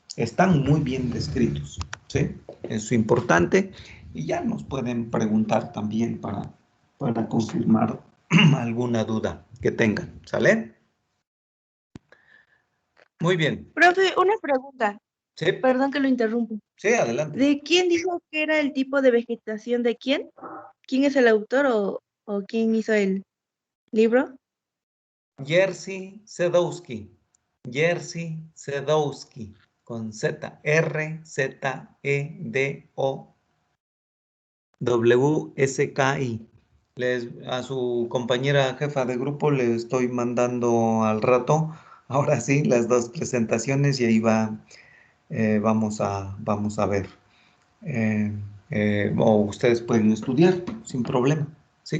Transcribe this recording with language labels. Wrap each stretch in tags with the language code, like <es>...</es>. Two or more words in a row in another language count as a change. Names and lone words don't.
<es>Están muy bien descritos, ¿sí? Es importante y ya nos pueden preguntar también para confirmar alguna duda que tengan, ¿sale? Muy bien. Profe, una pregunta. Sí, Perdón que lo interrumpo. sí, adelante. ¿De quién dijo que era el tipo de vegetación de quién? ¿Quién es el autor o quién hizo el libro? Jerzy Sedowski. Jerzy Sedowski. Con Z. R-Z-E-D-O-W-S-K-I. A su compañera jefa de grupo le estoy mandando al rato, ahora sí, las dos presentaciones y ahí vamos a ver. O ustedes pueden estudiar sin problema, ¿sí?</es>